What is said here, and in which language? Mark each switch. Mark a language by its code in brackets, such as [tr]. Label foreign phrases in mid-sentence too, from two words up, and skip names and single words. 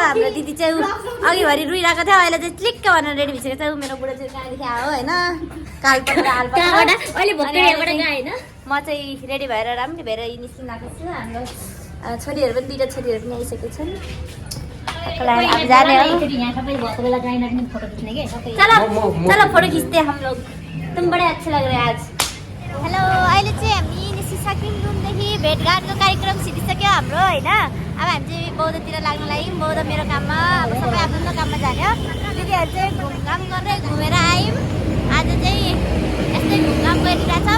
[ne] हाम्रो दिदी चाहिँ अघिभरि रुइरहेको थियो, अहिले चाहिँ क्लिक्क भनेर रेडी भइसकेको छ। मेरो बुढा चाहिँ कहाँदेखि आयो हैन, कालपट हालपट अहिले भोकैबाट गए हैन। म चाहिँ रेडी भएर राम्रो भएर निस्किरहेको छु। हाम्रो छोरीहरु पनि दुईटा छोरीहरु पनि आइसकेको छन्। अब जाने हो। [hi] चलो फोटो खींचते हैं हम लोग। तुम बड़े अच्छे लग रहे हैं आज। [ne] हेलो, अहिले चाहिँ हामी निस्किसक्यौँ रुमदेखि। भेटघाटको कार्यक्रम सिधिसक्यो हाम्रो हैन। अब हामी चाहिँ बौद्धतिर लाग्न लाग्यौँ। बौद्ध मेरो काममा, अब सबै आफ्नो काममा जाने हो। दिदीहरु चाहिँ घुमघाम गरेर घुमेर आयौँ। आज चाहिँ यस्तै घुमघाम गरिरहेछौँ।